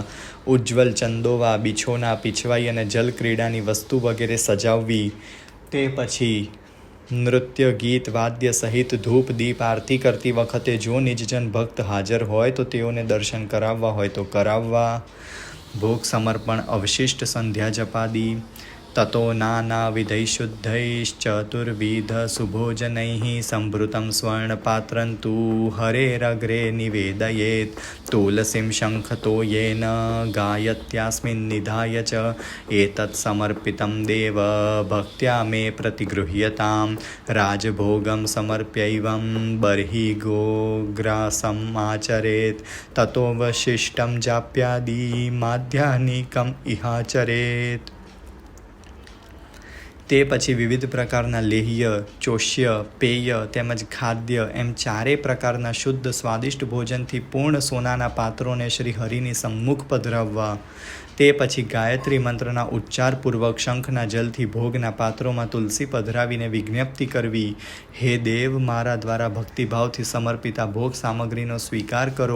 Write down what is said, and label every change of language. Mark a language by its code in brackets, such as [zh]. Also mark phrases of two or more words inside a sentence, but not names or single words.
[gu] ઉજ્જવલ ચંદોવા, બિછોના, પીછવાઈ અને જલક્રીડાની વસ્તુ વગેરે સજાવવી. તે પછી નૃત્ય, ગીત, વાદ્ય સહિત ધૂપ દીપ આરતી કરતી વખતે જો નિજજન ભક્ત હાજર હોય તો તેઓને દર્શન કરાવવા હોય તો કરાવવા. ભોગ સમર્પણ, અવશિષ્ટ સંધ્યા જપાદી. [sa] ततो नानाविधैशुद्धैश्चतुर्विधसुभोजनैः सम्भृतं स्वर्णपात्रं तु हरेरग्रे निवेदयेत् तुलसीं शङ्खतो येन गायत्यास्मिन् निधाय च एतत् समर्पितं देव भक्त्या मे प्रतिगृह्यतां राजभोगं समर्प्यैवं बर्हि गोग्रासम् आचरेत् ततोऽवशिष्टं जाप्यादि माध्याह्निकम् इहाचरेत्। [gu] તે પછી વિવિધ પ્રકારના લેહ્ય, ચોષ્ય, પેય તેમજ ખાદ્ય એમ ચારેય પ્રકારના શુદ્ધ સ્વાદિષ્ટ ભોજનથી પૂર્ણ સોનાના પાત્રોને શ્રી હરિની સમ્મુખ પધરાવવા. તે પછી ગાયત્રી મંત્રના ઉચ્ચારપૂર્વક શંખના જલથી ભોગના પાત્રોમાં તુલસી પધરાવીને વિજ્ઞપ્તિ કરવી, હે દેવ, મારા દ્વારા ભક્તિભાવથી સમર્પિત આ ભોગ સામગ્રીનો સ્વીકાર કરો.